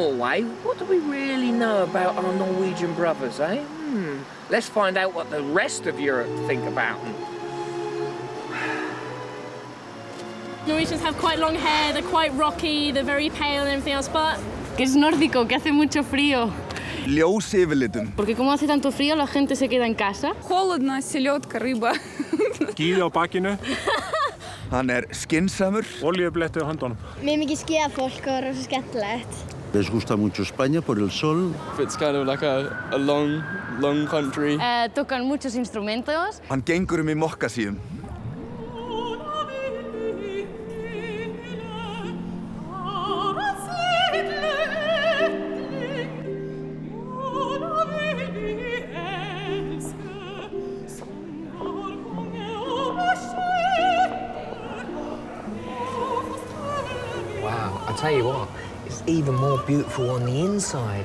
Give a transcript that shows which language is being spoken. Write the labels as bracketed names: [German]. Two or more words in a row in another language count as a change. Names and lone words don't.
[English] Norway, what do we really know about our Norwegian brothers, eh? Let's find out what the rest of Europe think about them. Norwegians have quite long hair, they're quite rocky, they're very pale and everything else, but... [Spanish] Que es nórdico, que hace mucho frío. [Icelandic] Ljós yfirlitum. [Spanish] Porque como hace tanto frío, la gente se queda en casa. [Russian] Холодно, селедка, рыба. [Icelandic] Skíði á bakinu. Hann skynsamur. Olíublettu á höndunum. Mjög mikið skíðafólk og rosa skemmtilegt. [Spanish] Les gusta mucho España por el sol. [English] It's kind of like a long country. [Spanish] Tocan muchos instrumentos. [Icelandic] Hann gengur í mokkasíum. [English] Wow, I tell you what, it's even more beautiful on the inside.